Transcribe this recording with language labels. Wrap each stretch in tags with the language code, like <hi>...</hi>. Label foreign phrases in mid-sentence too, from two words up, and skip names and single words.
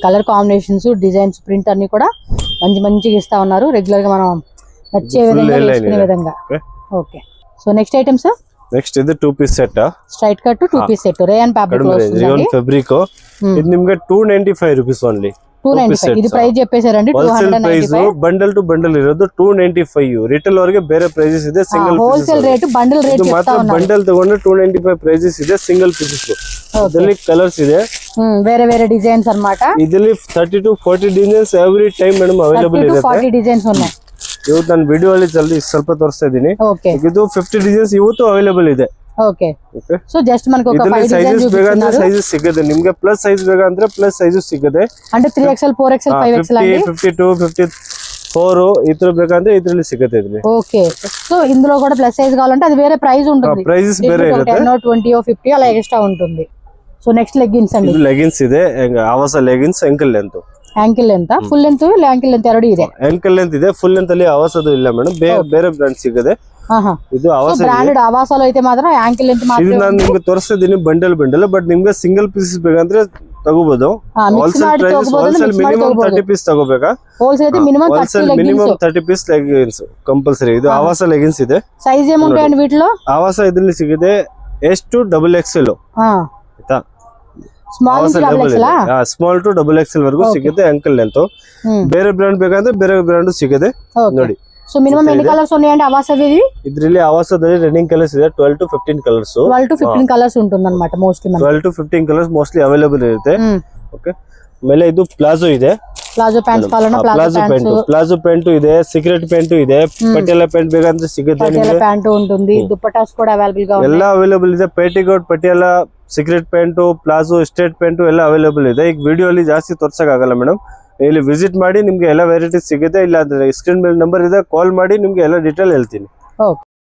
<te>కలర్ కాంబినేషన్స్, డిజైన్స్, ప్రింట్ అన్ని కూడా మంచిగా ఇస్తా ఉన్నారు. రెగ్యులర్ గా మనం నచ్చే విధంగా వేసుకునే విధంగా. ఓకే, సో నెక్స్ట్ ఐటమ్స్. నెక్స్ట్ ఇది 2 పీస్ సెట్, స్ట్రైట్ కట్ 2 పీస్ సెట్, రేయన్ ఫ్యాబ్రిక్ లో వస్తుంది. రేయన్ ఫ్యాబ్రిక్. ఇది నిಮಗೆ 295 రూపీస్ ఓన్లీ. 295 ఇది ప్రైస్ చెప్పేశారండి. 295</te> <kn>ಬಂಡಲ್ ಟು ಬಂಡಲ್ ಇರೋದು 295. ರಿಟೇಲ್ ಅವರಿಗೆ ಬೇರೆ ಪ್ರೈಸಸ್ ಇದೆ, ಸಿಂಗಲ್</kn> <en>wholesale rate bundle rate</en> <kn>ಮಾತ್ರ. ಬಂಡಲ್ ತಗೊಂಡ್ರೆ 295 ಪ್ರೈಸಸ್ ಇದೆ, ಸಿಂಗಲ್ ಪೀಸಸ್. ಇದರಲ್ಲಿ ಕಲರ್ಸ್ ಇದೆ, ಬೇರೆ ಡಿಸೈನ್ಸ್ ಅన్నమాట. ಇದರಲ್ಲಿ 30 to 40 ಡಿಸೈನ್ಸ್</kn> <en>every time madam available</en> <kn>ಇರುತ್ತೆ.</kn> <te>40 ಡಿಸೈನ್ಸ್ ఉన్నాయి.</te> <kn>ಇವತ್ತು ನಾನು ವಿಡಿಯೋ ಅಲ್ಲಿ ಜಲ್ದಿ ಸ್ವಲ್ಪ ತೋರಿಸ್ತಾ ಇದ್ದೀನಿ. ಇದು 50 ಡಿಸೈನ್ಸ್ ಇವತ್ತು ಅವೈಲೇಬಲ್ ಇದೆ.</kn> <te>ఓకే, సో జస్ట్ మనకు ఒక 5</te> <kn>సైజెస్ ಬೇಕಂದ್ರೆ ಸೈಜಸ್ ಸಿಗುತ್ತೆ ನಿಮಗೆ. ಪ್ಲಸ್ ಸೈಜ್ ಬೇಕಂದ್ರೆ ಪ್ಲಸ್ ಸೈಜಸ್ ಸಿಗುತ್ತೆ.</kn> <te>అంటే 3XL 4XL 5XL అండి.</te> <kn>52 54 ఈ ತರ ಬೇಕಂದ್ರೆ ಇದರಲ್ಲಿ ಸಿಗುತ್ತೆ ಇದರಲ್ಲಿ.</kn> <te>ఓకే, సో ఇందులో కూడా ప్లస్ సైజ్ కావాలంటే అది వేరే ప్రైస్ ఉంటుంది.</te> <kn>ప్రైసెస్ ಬೇರೆ ಇರುತ್ತೆ,</kn> <te>10 20 50 అలా ఎక్స్ట్రా ఉంటుంది. సో నెక్స్ట్ లెగ్గిన్స్ అండి.</te> <kn>ಇದು ಲೆಗಿನ್ಸ್ ಇದೆ, ಆವಾಸ ಲೆಗಿನ್ಸ್</kn> <en>ankle length. ankle length, full length, ankle length</en> <kn>ಎರಡು ಇದೆ.</kn> <en>ankle length</en> <kn>ಇದೆ,</kn> <en>full length</en> <kn>ಅಲ್ಲಿ ಆವಾಸದು ಇಲ್ಲ ಮೇಡಮ್, ಬೇರೆ ಬ್ರಾಂಡ್ ಸಿಗುತ್ತೆ. ಇದು ಆವಾಸ</kn> <te>ಬ್ರಾಂಡೆಡ್ ಆವಾಸలో అయితే మాత్రం</te> <en>ankle length</en> <kn>ಇದು</kn> <te>మాత్రమే.</te> <kn>ನಾನು ನಿಮಗೆ ತೋರಿಸ್ತಾ ಇದ್ದೀನಿ ಬಂಡಲ್ ಬಟ್ ನಿಮ್ಗೆ ಸಿಂಗಲ್ ಪೀಸಸ್ ಬೇಕಂದ್ರೆ ತಗೋಬಹುದು.</kn> <en>wholesale price wholesale minimum 30 piece ತಗೋಬೇಕಾ?</en> <te>ಹೋಲ್ಸೇಲ್ అయితే మినిమం 30</te> <en>minimum 30 piece leggings compulsory.</en> <kn>ಇದು ಆವಾಸ ಲೆಗಿನ್ಸ್ ಇದೆ.</kn> <te>సైజ్ ఏముంటాయండి వీటిలో?</te> <kn>ಆವಾಸ ಇದರಲ್ಲಿ ಸಿಗುತ್ತೆ S to XXL. ಆಯ್ತಾ,</kn> <en>small to XXL. small to XXL</en> <kn>ವರೆಗೂ ಸಿಗುತ್ತೆ</kn> <en>ankle length.</en> <kn>ಬೇರೆ ಬ್ರಾಂಡ್ ಬೇಕಂದ್ರೆ ಬೇರೆ ಬ್ರಾಂಡ್ ಸಿಗುತ್ತೆ ನೋಡಿ.</kn> <te>సో మినిమం ఎన్ని కలర్స్ ఉన్నాయండి ఆవాసవి?</te> <kn>ಇದರಲ್ಲಿ ಆವಾಸದಲ್ಲಿ</kn> <en>running colours</en> <kn>ಇದೆ</kn> <en>12 to 15 colours. 12 to 15 colours</en> <te>ఉంటుందన్నమాట మోస్ట్లీ.</te> <en>12 to 15 colours mostly available</en> <kn>ಇರುತ್ತೆ. ಓಕೆ, ಆಮೇಲೆ ಇದು ಪ್ಲಾಜೋ ಇದೆ.</kn> <en>palazzo pants</en> <kn>ಕಾಲನ ಪ್ಲಾಜೋ ಪ್ಯಾಂಟ್ ಇದೆ, ಸೀಕ್ರೆಟ್ ಪ್ಯಾಂಟ್ ಇದೆ, ಪಟಿಯಾಲ ಪ್ಯಾಂಟ್ ಬೇಕಂದ್ರೆ ಸಿಗುತ್ತೆ ನಿಮಗೆ. ಪಟಿಯಾಲ ಪ್ಯಾಂಟ್ ఉంటుంది, ದುಪ್ಪಟ್ಟಾಸ್ ಕೂಡ ಅವೈಲಬಲ್</kn> <te>గా ఉన్నాయి.</te> <kn>ಎಲ್ಲ ಅವೈಲಬಲ್ ಇದೆ. ಪೇಟಿಕೋಟ್, ಪಟಿಯಾಲ, ಸೀಕ್ರೆಟ್ ಪ್ಯಾಂಟ್, ಪ್ಲಾಜೋ, ಸ್ಟ್ರೇಟ್ ಪ್ಯಾಂಟ್ ಎಲ್ಲ ಅವೈಲಬಲ್ ಇದೆ. ಈಗ ವಿಡಿಯೋ ಅಲ್ಲಿ ಜಾಸ್ತಿ ತೋರ್ಸಕ್ ಆಗಲ್ಲ ಮೇಡಮ್, ಇಲ್ಲಿ ವಿಸಿಟ್ ಮಾಡಿ ನಿಮ್ಗೆ ಎಲ್ಲ ವೆರೈಟೀಸ್ ಸಿಗುತ್ತೆ. ಇಲ್ಲ ಅಂದ್ರೆ ಸ್ಕ್ರೀನ್ ಮೇಲೆ ನಂಬರ್ ಇದೆ, ಕಾಲ್ ಮಾಡಿ ನಿಮ್ಗೆ ಎಲ್ಲ ಡೀಟೇಲ್ ಹೇಳ್ತೀನಿ.</kn>